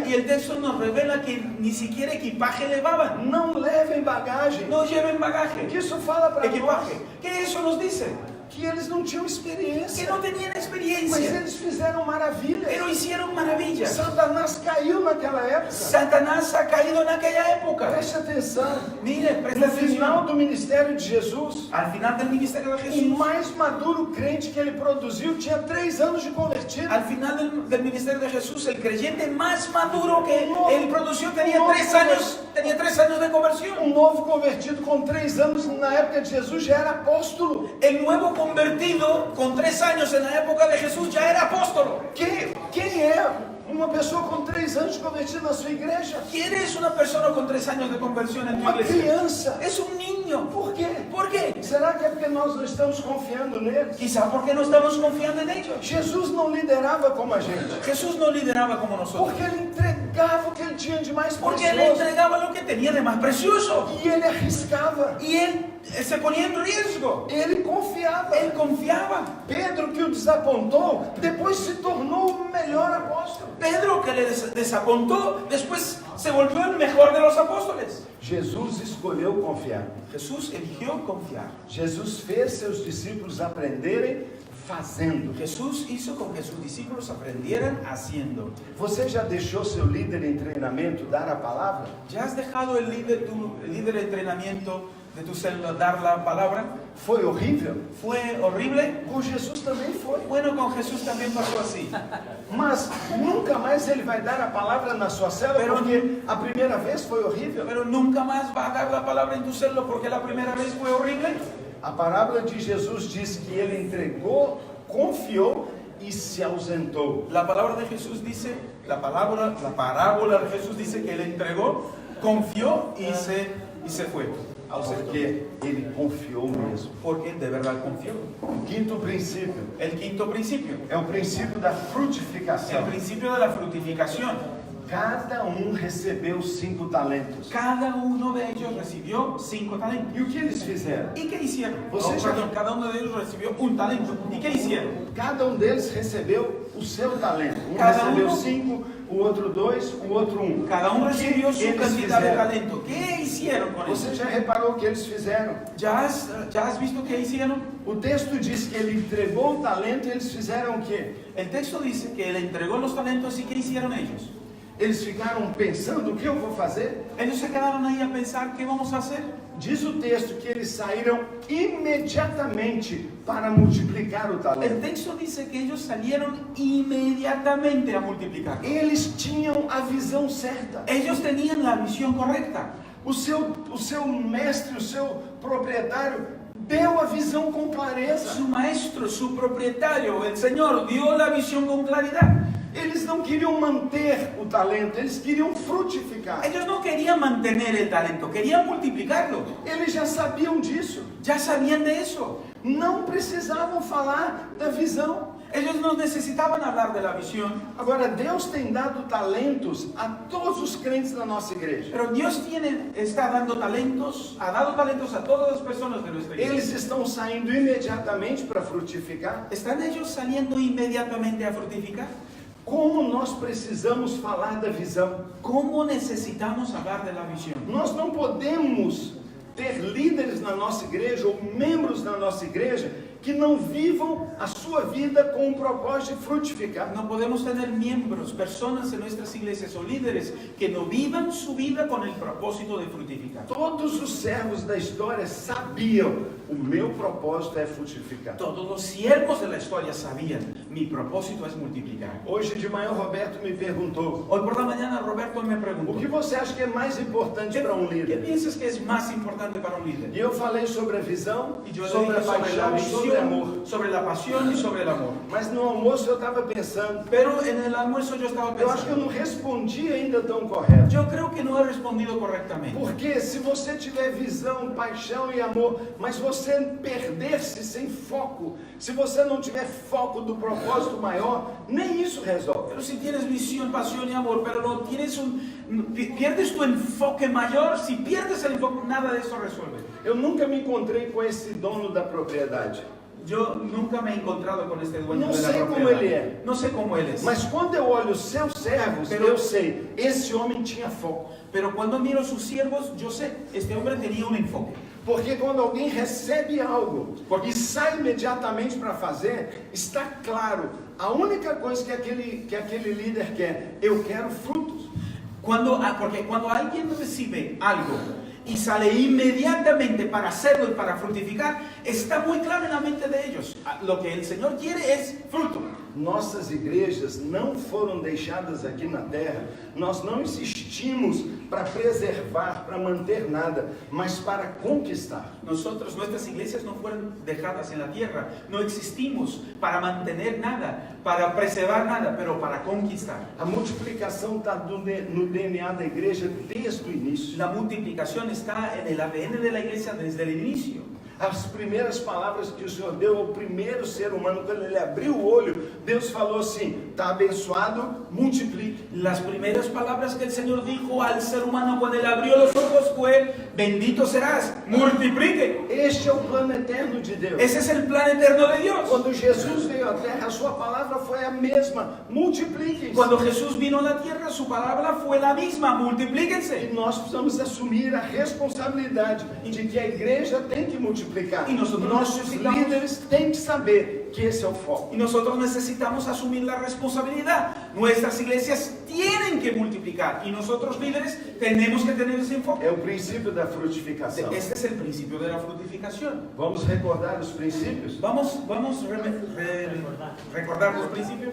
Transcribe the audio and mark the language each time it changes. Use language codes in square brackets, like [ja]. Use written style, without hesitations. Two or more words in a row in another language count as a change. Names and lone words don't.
[es] Y el texto nos revela que ni siquiera equipaje llevaban. [pt] Não levem bagagem. [es] No lleven [pt] O [es] bagaje, [pt] que isso fala para nós? [es] equipaje. ¿Qué eso nos dice? [pt] Que eles não tinham [es] Que [pt] experiência. [es] no tenían [pt] Mas [es] experiencia, [pt] eles fizeram maravilhas. [es] pero hicieron maravillas. [pt] Satanás caiu naquela época. [es] Satanás ha caído en aquella época. [pt] Preste atenção. [es] Mire, presta [pt] No final [es] atención. [pt] do ministério de Jesus, [es] Al final del ministerio de [pt] o [es] Jesús, [pt] mais maduro crente que ele produziu tinha 3 anos de convertido. [es] al final del ministerio de Jesús, el creyente más maduro que él produció tenía 3 años de conversión. [pt] Um novo convertido com 3 anos na época de Jesus já era apóstolo. [es] El nuevo convertido con 3 años en la época de Jesús ya era apóstolo. [pt] Quem é uma pessoa com 3 anos de convertido na sua igreja? [es] ¿Quién es una persona con 3 años de conversión en tu [pt] Uma [es] iglesia? [pt] criança. [es] Es un niño. [pt] Por quê? [es] ¿Por qué? [pt] Será que é porque nós não estamos confiando neles? [es] Quizá porque no estamos confiando en ellos. [pt] Jesus não liderava como a gente, [es] Jesús no lideraba como nosotros. [pt] porque ele entregava o que ele tinha de mais [es] Porque él [pt] precioso. [es] entregaba lo que tenía de más precioso. [pt] E ele arriscava, [es] Y él se ponía en riesgo. [pt] ele confiava. [es] Él confiaba. [pt] Pedro, que o desapontou, depois se tornou o melhor apóstolo. [es] Pedro, que le desapontó, después se volvió el mejor de los apóstoles. [pt] Jesus escolheu confiar. [es] Jesús eligió confiar. [pt] Jesus fez seus discípulos aprenderem fazendo. [es] Jesús hizo con que sus discípulos aprendieran haciendo. [pt] Você já deixou seu líder em treinamento dar a palavra? [es] ¿Ya has dejado tu líder de entrenamiento de tu célula dar la palabra. [pt] Foi horrível? [es] ¿Fue horrible? [pt] Com Jesus também foi. [es] Bueno, con Jesús también pasó así. [pt] Mas nunca mais ele vai dar a palavra na sua célula, [es] Pero- [pt] porque a primeira vez foi horrível. [es] Pero nunca más va a dar la palabra en tu célula porque la primera vez fue horrible. [pt] A parábola de Jesus diz que ele entregou, confiou e se ausentou. [es] La palabra de Jesús dice, la parábola de Jesús dice que él entregó, confió y se fue. [pt] Porque ele confiou mesmo. [es] Porque de verdad confió. [pt] O quinto princípio [es] El quinto principio, [pt] é o princípio da frutificação. [es] el principio de la fructificación. [pt] Cada recebeu 5 talentos. [es] Cada uno de ellos recibió 5 talentos. [pt] E o que eles fizeram? [es] ¿Y qué hicieron? [pt] Você já- [es] Perdón, cada uno de ellos recibió un talento. ¿Y qué hicieron? [pt] Cada deles recebeu o seu talento. Cada Recebeu um- 5, o outro 2, o outro 1. [es] Cada uno recibió su [pt] eles [es] cantidad de [pt] fizeram? [es] talento. ¿Qué hicieron con [pt] Você [es] eso? [pt] já reparou o que eles fizeram? [es] ¿Ya has visto qué hicieron? [pt] O texto diz que ele entregou o talento e eles fizeram o quê? [es] El texto dice que él entregó los talentos y ¿qué hicieron ellos? [pt] Eles ficaram pensando o que eu vou fazer? [es] Ellos se quedaron ahí a pensar qué vamos a hacer. [pt] Diz o texto que eles saíram imediatamente para multiplicar o [es] El [pt] talento. [es] texto dice que ellos salieron inmediatamente a multiplicar. [pt] Eles tinham a visão certa. [es] Ellos tenían la visión correcta. [pt] O seu mestre, o seu proprietário, deu a visão com clareza. [es] Su maestro, su propietario, el Señor, dio la visión con claridad. [pt] Eles não queriam manter o talento, eles queriam frutificar. [es] Ellos no querían mantener el talento, querían multiplicarlo. [pt] Eles já sabiam disso. [es] Ya sabían de eso. [pt] Não precisavam falar da visão. [es] Ellos no necesitaban hablar de la visión. [pt] Agora, Deus tem dado talentos a todos os crentes da nossa igreja. [es] Pero Dios está dando talentos, ha dado talentos a todas las personas de nuestra iglesia. [pt] Eles estão saindo imediatamente para frutificar. [es] ¿Están ellos saliendo inmediatamente a fructificar? [pt] Como nós precisamos falar da visão? [es] ¿Cómo necesitamos hablar de la visión? [pt] Nós não podemos ter líderes na nossa igreja ou membros na nossa igreja que não vivam a sua vida com o propósito de frutificar. [es] No podemos tener miembros, personas en nuestras iglesias o líderes que no vivan su vida con el propósito de fructificar. [pt] Todos os servos da história sabiam: o meu propósito é frutificar. [es] Todos los siervos de la historia sabían, mi propósito es multiplicar. [pt] Hoje de manhã o Roberto me perguntou: [es] Hoy por la mañana Roberto me [pt] o [es] preguntó, [pt] que você acha que é mais importante para [es] ¿qué [pt] líder? [es] piensas que es más importante para un líder? [pt] E eu falei sobre a visão, [es] Y yo le [pt] sobre a [es] dije sobre la [pt] paixão, sobre amor. [es] visión, sobre la pasión y sobre el amor. [pt] Mas no almoço eu estava pensando, [es] Pero en el almuerzo yo estaba [pt] eu acho que eu [es] pensando, [pt] não respondi ainda tão correto. [es] yo creo que no he respondido correctamente. [pt] Porque se você tiver visão, paixão e amor, mas você perder-se sem foco, se você não tiver foco do propósito maior, nem isso resolve. [es] Pero si tienes visión, pasión y amor, pero no tienes pierdes tu enfoque mayor, si pierdes el enfoque, nada de eso resuelve. [pt] Eu nunca me encontrei com esse dono da propriedade. [es] Yo nunca me he encontrado con este dueño No de la sé cómo propiedad. él es. No sé cómo él es. [pt] Mas quando eu olho os seus servos, [es] Pero- [pt] eu sei, esse homem tinha foco. [es] Pero cuando miro sus siervos, yo sé, este hombre tenía un enfoque. [pt] Porque quando alguém recebe algo e sai imediatamente para fazer, está claro, a única coisa que aquele líder quer, eu quero frutos. [es] Porque cuando alguien recibe algo y sale inmediatamente para hacerlo y para fructificar, está muy claro en la mente de ellos. Lo que el Señor quiere es fruto. [pt] Nossas igrejas não foram deixadas aqui na terra, nós não existimos para preservar, para manter nada, mas para conquistar. [es] Nuestras iglesias no fueron dejadas en la tierra, no existimos para mantener nada, para preservar nada, pero para conquistar. [pt] A multiplicação está no DNA da igreja desde o início. [es] La multiplicación está en el ADN de la iglesia desde el inicio. [pt] As primeiras palavras que o Senhor deu ao primeiro ser humano, quando ele abriu o olho, Deus falou assim: está abençoado, multiplique. [es] Las primeras palabras que el Señor dijo al ser humano cuando él abrió los ojos fue: bendito serás, multiplique. [pt] Este é o plano eterno de Deus. [es] Ese es el plan eterno de Dios. [pt] Quando Jesus veio à terra, a sua palavra foi a mesma: multipliquem. [es] Cuando Jesús vino a la tierra, su palabra fue la misma: multiplíquense. [pt] E nós precisamos assumir a responsabilidade de que a igreja tem que multiplicar. E nossos líderes têm que saber que esse é o foco. [es] Y nosotros necesitamos asumir la responsabilidad. Nuestras iglesias tienen que multiplicar y nosotros líderes tenemos que tener ese enfoque. [pt] É o princípio da frutificação. [es] Este es el principio de la fructificación. [pt] Vamos recordar os princípios? [es] Vamos recordar los principios.